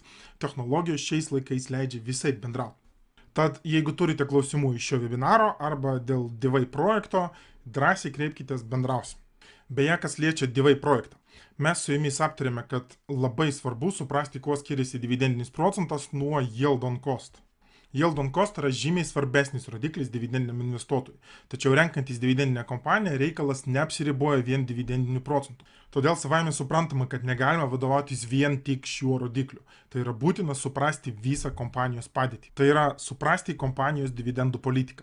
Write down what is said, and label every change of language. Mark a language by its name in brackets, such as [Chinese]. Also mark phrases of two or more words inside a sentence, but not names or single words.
[Lithuanian] Technologijos šiais laikais leidžia visai bendrauti. Tad jeigu turite klausimų iš šio webinaro arba dėl Divai projekto, drąsiai kreipkitės, bendrausim. Beje, kas liečia Divai projektą. Mes su jumis aptarėme, kad labai svarbu suprasti, kuo skiriasi dividendinis procentas nuo [English] yield on cost. Yield on cost [Lithuanian] yra žymiai svarbesnis rodiklis dividendiniam investuotojui. Tačiau renkantis dividendinę kompaniją reikalas neapsiriboja vien dividendiniu procentu. Todėl savaime suprantama, kad negalima vadovautis vien tik šiuo rodikliu. Tai yra būtina suprasti visą kompanijos padėtį. Tai yra suprasti kompanijos dividendų politiką.